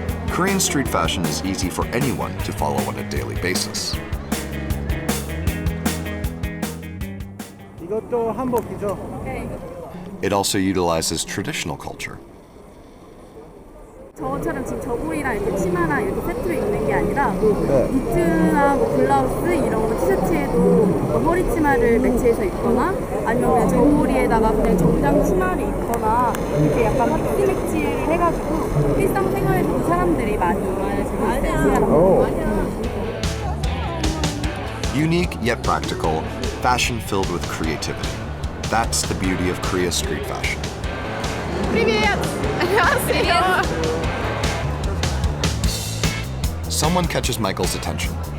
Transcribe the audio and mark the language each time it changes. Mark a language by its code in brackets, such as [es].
[en] Korean street fashion is easy for anyone to follow on a daily basis. [ko] 이것도 한복이죠? [en] It also utilizes traditional culture. [ko] 저처럼 지금 저고리랑 이렇게 치마랑 이렇게 세트로 입는 게 아니라 니트나 블라우스 이런 거 티셔츠에도 허리 치마를 매치해서 입거나 아니면 그냥 저고리에다가 그냥 정장 치마를 입거나 이렇게 약간 합치 매치를 해가지고 일상생활에서도 사람들이 많이 좋아하는 [en] Unique yet practical, fashion filled with creativity. That's the beauty of Korea's street fashion. [ru] Привет! [ko] 안녕하세요. [en] Someone catches Michael's attention.